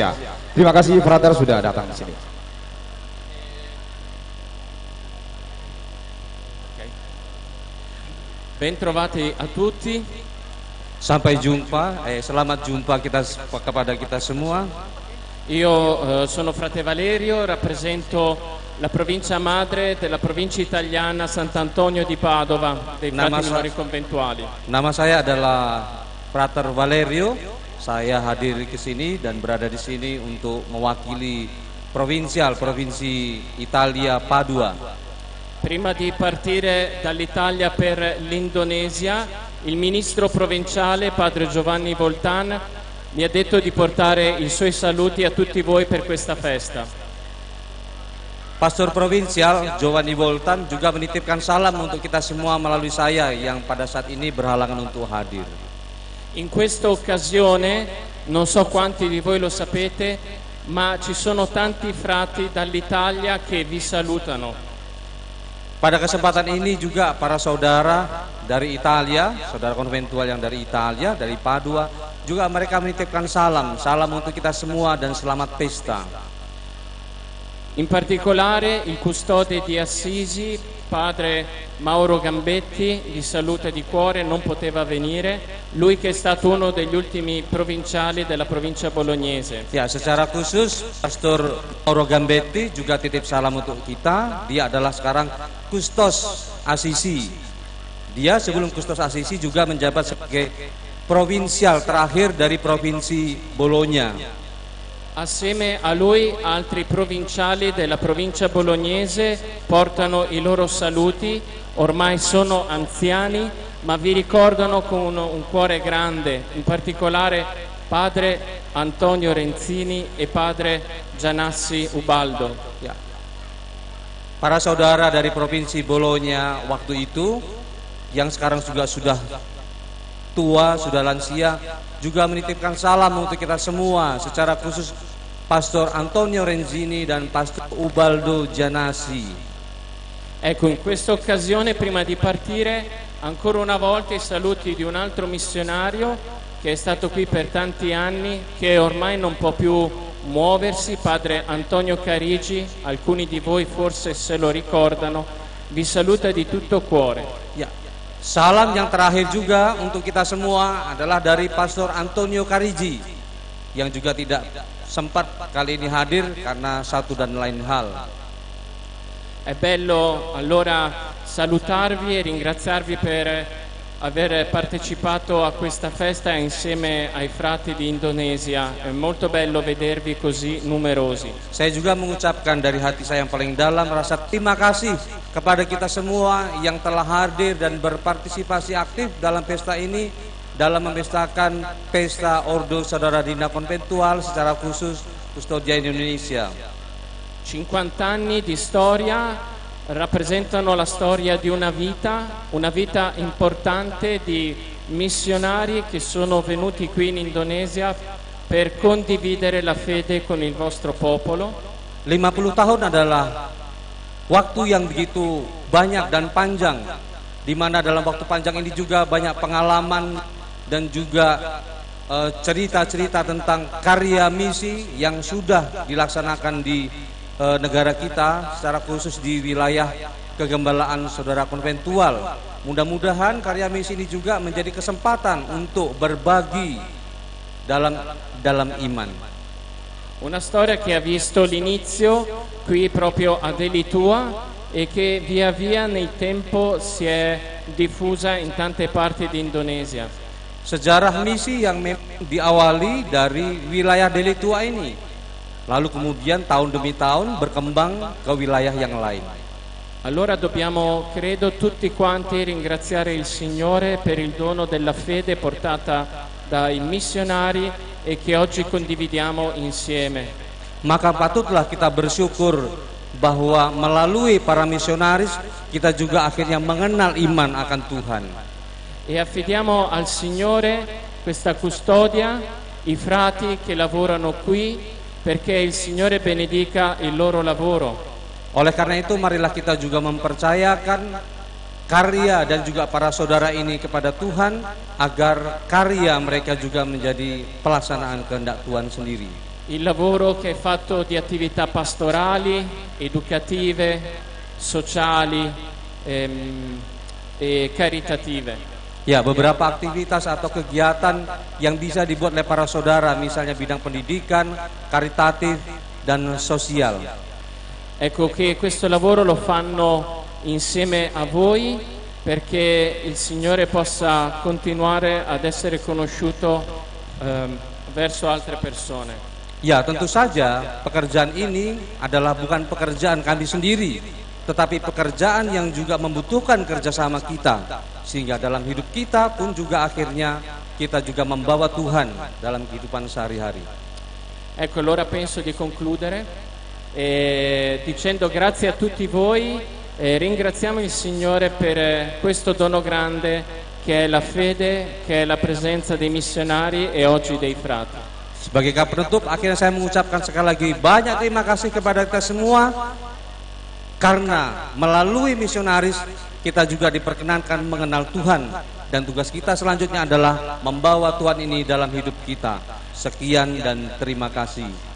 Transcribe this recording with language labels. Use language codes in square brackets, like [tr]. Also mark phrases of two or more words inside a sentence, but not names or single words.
[id] Terima kasih Frater sudah datang di sini. [it] Bentrovati a tutti. [id] Sampai jumpa, selamat jumpa kepada kita semua. [it] Io sono Frate Valerio, rappresento la provincia madre della provincia italiana Sant'Antonio di Padova, dei frati minori conventuali. [id] Nama saya adalah Frater Valerio. Saya hadir ke sini dan berada di sini untuk mewakili provinsi Italia Padua. [it] Prima di partire dall'Italia per l'Indonesia, il ministro provinciale, padre Giovanni Voltan, mi ha detto di portare i suoi saluti a tutti voi per questa festa. [id] Pastor provinsial Giovanni Voltan juga menitipkan salam untuk kita semua melalui saya yang pada saat ini berhalangan untuk hadir. [it] In questa occasione, non so quanti di voi lo sapete, ma ci sono tanti frati dall'Italia che vi salutano. [id] Pada kesempatan ini juga para saudara dari Italia, saudara konventual yang dari Italia, dari Padua, juga mereka menitipkan salam untuk kita semua dan selamat pesta. [it] In particolare il custode di Assisi, padre Mauro Gambetti, vi saluta di cuore, non poteva venire, lui che è stato uno degli ultimi provinciali della provincia bolognese. [id] Ya, secara khusus Pastor Mauro Gambetti juga titip salam untuk kita. Dia adalah sekarang Kustos Assisi. Dia sebelum Kustos Assisi juga menjabat sebagai provinsial terakhir dari provinsi Bologna. [it] Assieme a lui altri provinciali della provincia bolognese portano i loro saluti, ormai sono anziani ma vi ricordano con un cuore grande, in particolare padre Antonio Renzini e padre Gianassi Ubaldo. [id] Ya. Para saudara dari provinsi Bologna waktu itu yang sekarang juga sudah tua, sudah lansia, juga menitipkan salam untuk kita semua, secara khusus Pastor Antonio Renzini dan Pastor Ubaldo Janasi. [it] Ecco, in questa occasione, prima di partire, ancora una volta i saluti di un altro missionario che è stato qui per tanti anni, che ormai non può più muoversi, Padre Antonio Carigi. Alcuni di voi forse se lo ricordano. Vi saluta di tutto cuore. [id] Ya, salam yang terakhir juga untuk kita semua adalah dari Pastor Antonio Carigi, yang juga tidak sempat kali ini hadir karena satu dan lain hal. [it] È bello allora salutarvi e ringraziarvi per aver partecipato a questa festa insieme ai frati di Indonesia. È molto bello vedervi così numerosi. [id] Saya juga mengucapkan dari hati saya yang paling dalam rasa terima kasih kepada kita semua yang telah hadir dan berpartisipasi aktif dalam pesta ini, dalam memestakan pesta Ordo Saudara Dina Konventual secara khusus Custodia Indonesia. [it] 50 anni di storia rappresentano la storia di una vita importante di missionari che sono venuti qui in Indonesia per condividere la fede con il vostro popolo. [id] 50 tahun adalah waktu yang begitu banyak dan panjang, di mana dalam waktu panjang ini juga banyak pengalaman dan juga cerita-cerita tentang karya misi yang sudah dilaksanakan di negara kita, secara khusus di wilayah kegembalaan Saudara Konventual. Mudah-mudahan karya misi ini juga menjadi kesempatan untuk berbagi dalam iman. [it] Una storia che ha visto l'inizio qui proprio ad Elitua e che via via nel tempo si è diffusa in tante parti di Indonesia. [id] Sejarah misi yang diawali dari wilayah Delitua ini, lalu kemudian tahun demi tahun berkembang ke wilayah yang lain. [it] Allora dobbiamo, credo, tutti quanti ringraziare il Signore per il dono della fede portata dai missionari e che oggi condividiamo insieme. [id] Maka patutlah kita bersyukur bahwa melalui para misionaris kita juga akhirnya mengenal iman akan Tuhan. [it] E affidiamo al Signore questa custodia, i frati che lavorano qui, perché il Signore benedica il loro lavoro. [id] Oleh karena itu marilah kita juga mempercayakan karya dan juga para saudara ini kepada Tuhan, agar karya mereka juga menjadi pelaksanaan kehendak Tuhan sendiri. [it] Il lavoro che è fatto di attività pastorali, educative, sociali e caritative. [id] Ya, beberapa aktivitas atau kegiatan yang bisa dibuat oleh para saudara, misalnya bidang pendidikan, karitatif, dan sosial. [it] Ecco che questo lavoro lo fanno insieme a voi perché il Signore possa continuare ad essere conosciuto verso altre persone. [id] Ya, tentu saja pekerjaan ini adalah bukan pekerjaan kami sendiri, tetapi pekerjaan yang juga membutuhkan kerjasama kita, sehingga dalam hidup kita pun juga akhirnya kita juga membawa Tuhan dalam kehidupan sehari-hari. [it] Ecco, allora penso di concludere dicendo grazie a tutti voi e ringraziamo il Signore per questo dono grande che è la fede, che è la presenza dei missionari e oggi dei frati. [id] Sebagai kata penutup, akhirnya saya mengucapkan sekali lagi banyak terima kasih kepada kita semua, karena melalui misionaris kita juga diperkenankan mengenal Tuhan, dan tugas kita selanjutnya adalah membawa Tuhan ini dalam hidup kita. Sekian dan terima kasih.